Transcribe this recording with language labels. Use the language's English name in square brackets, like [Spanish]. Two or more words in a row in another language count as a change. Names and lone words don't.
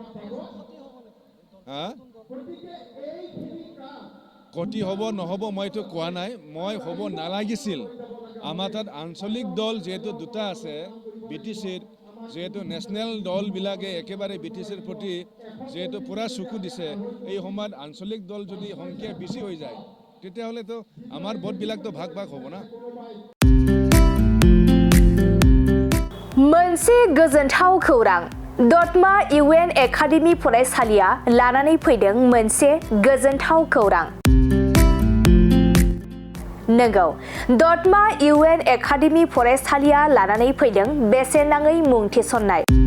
[Assamese] ক্ষতি হ'ব নহ'ব মই এইটো কোৱা নাই মই হ'ব নালাগিছিল আমাৰ তাত আঞ্চলিক দল যিহেতু দুটা আছে BTCৰ যেহেতু নেশ্যনেল দলবিলাকে একেবাৰে BTCৰ প্ৰতি যেহেতু পুৰা চকু দিছে এই সময়ত আঞ্চলিক দল যদি সংখ্যা বেছি হৈ যায় তেতিয়াহ'লেতো আমাৰ ভোটবিলাকতো ভাগ ভাগ হ'ব না [Bodo] मोनसे गोजोनथाव खौरां दतमा UN एकाडेमि फरायसालिया लानानै फैदों मोनसे गोजोनथाव खौरां नंगौ दतमा UN एकाडेमि फरायसालिया लानानै फैदों बेसेन नाङै मुं थिसननाय